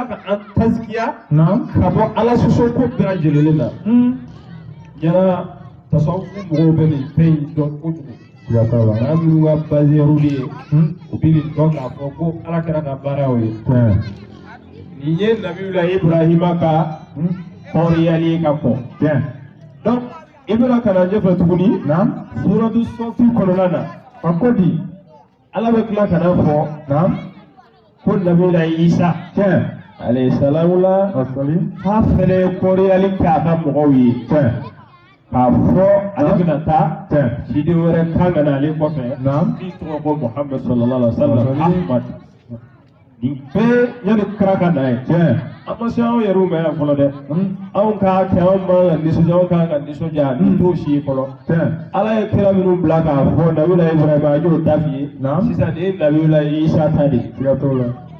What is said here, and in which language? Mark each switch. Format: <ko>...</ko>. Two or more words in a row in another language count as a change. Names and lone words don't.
<bm>ka an tazikiya ka bɔ ala sɔsɔ ko bɛɛ lajɛlen na yala tasawufu mɔgɔw bɛ nin fɛn in dɔn kojugu maa minnu ka base y'olu de ye u bɛ nin dɔn k'a fɔ ko ala kɛra ka baara y'o ye nin ye nabiyula Ibrahima ka kɔrɔyali ka kɔ donc i bɛna ka na ɲɛfɛ tuguni suratu Safi kɔnɔna na a ko di ala bɛ tila ka na fɔ ko nabiyula Isa</bm> <ar>alayhi salamu</ar> <bm>la k'a fɛnɛ ye kɔrɔyali kɛ a ka mɔgɔw ye k'a fɔ ale bɛna taa ciden wɛrɛ kan ka na ale kɔfɛ min tɔgɔ ko Muhammad</bm> <ar>sallallahu alaihi wa sallam</ar> <bm>Ahmad nin bɛɛ yanni kira ka na ye an ma se anw yɛrɛw ma yan fɔlɔ dɛ anw k'a kɛ anw man ka nisɔndiya anw kan ka nisɔndiya nin t'o si ye fɔlɔ ala ye kira minnu bila k'a fɔ nabiyula Ibrahima a y'o ta f'i ye sisan nin ye nabiyula Isa ta de siga t'o la</bm>